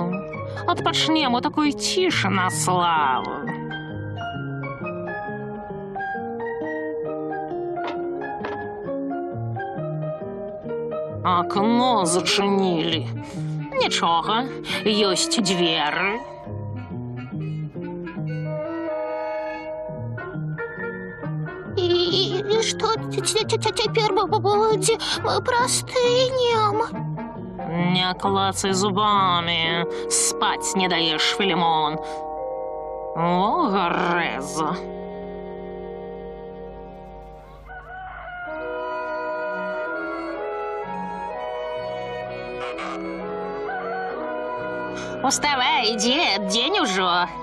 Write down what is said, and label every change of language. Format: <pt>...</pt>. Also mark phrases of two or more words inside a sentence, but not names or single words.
<be>Адпачнем у такой цішы на славу. Акно зачынілі. Нічога, ёсць дзверы.</be> <ru>И что теперь будем? Мы простынем. Не клацай зубами.</ru> <be>Спаць не даеш, Філімон. О, гарэза. Уставай, дед, дзень ужо.</be>